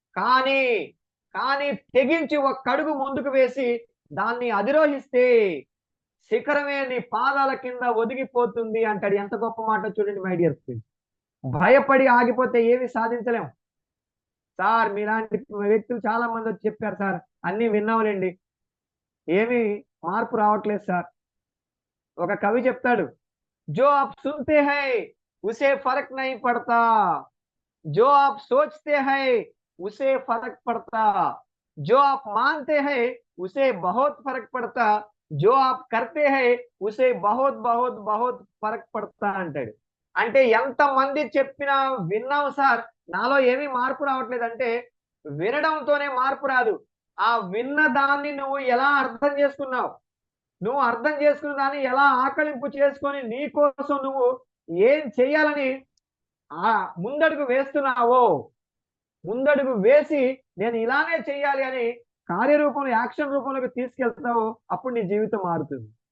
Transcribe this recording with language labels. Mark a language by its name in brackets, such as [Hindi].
[Telugu] కానీ కానీ తెగించి ఒక అడుగు ముందుకు వేసి దాన్ని అధిరోహిస్తే శిఖరమే నీ పాదాల కింద ఒదిగిపోతుంది అంటాడు. ఎంత గొప్ప మాట చూడండి [English] My dear friends. [Telugu] భయపడి ఆగిపోతే ఏమి సాధించలేం సార్. మీలాంటి వ్యక్తులు చాలా మంది వచ్చి చెప్పారు సార్, అన్ని విన్నాంలేండి, ఏమి మార్పు రావట్లేదు సార్. ఒక కవి చెప్తాడు, [Hindi] जो आप सुनते हैं उसे फर्क नहीं पड़ता, जो आप सोचते हैं उसे फर्क पड़ता, जो आप मानते हैं उसे बहुत फर्क पड़ता, जो आप करते हैं उसे बहुत बहुत बहुत फर्क पड़ता అంటాడు. [Telugu] అంటే ఎంత మంది చెప్పినా విన్నాం సార్, నాలో ఏమీ మార్పు రావట్లేదంటే వినడంతోనే మార్పు రాదు. ఆ విన్న దాన్ని నువ్వు ఎలా అర్థం చేసుకున్నావు, నువ్వు అర్థం చేసుకున్న దాన్ని ఎలా ఆకలింపు చేసుకొని నీ కోసం నువ్వు ఏం చేయాలని ఆ ముందడుగు వేస్తున్నావో, ముందడుగు వేసి నేను ఇలానే చేయాలి అని కార్యరూపంలో, యాక్షన్ రూపంలోకి తీసుకెళ్తావో అప్పుడు నీ జీవితం మారుతుంది.